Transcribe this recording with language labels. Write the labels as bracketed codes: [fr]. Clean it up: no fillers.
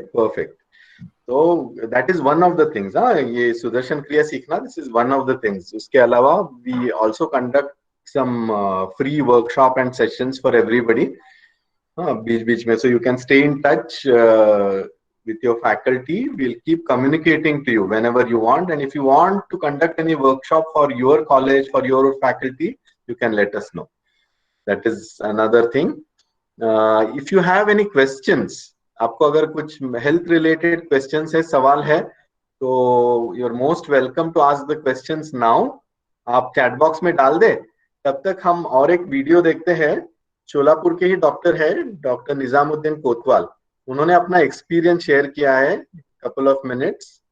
[en] Perfect. तो that is one of the things. हाँ, [hi] ये सुदर्शन क्रिया सीखना, [en] This is one of the things. [hi] उसके अलावा [en] We also conduct some free workshop and sessions for everybody. हाँ, [hi] बीच में, [en] So you can stay in touch with your faculty. We'll keep communicating to you whenever you want, and if you want to conduct any workshop for your college, for your faculty, you can let us know. That is another thing. If you have any questions, [hi] आपको अगर कुछ [en] health related questions [hi] है, सवाल है, तो [en] you're most welcome to ask the questions now. [hi] आप chat box में डाल दे. तब तक हम और एक वीडियो देखते हैं. शोलापुर के ही डॉक्टर है, डॉक्टर निजामुद्दीन कोतवाल. उन्होंने अपना एक्सपीरियंस शेयर किया है, [en] couple of minutes.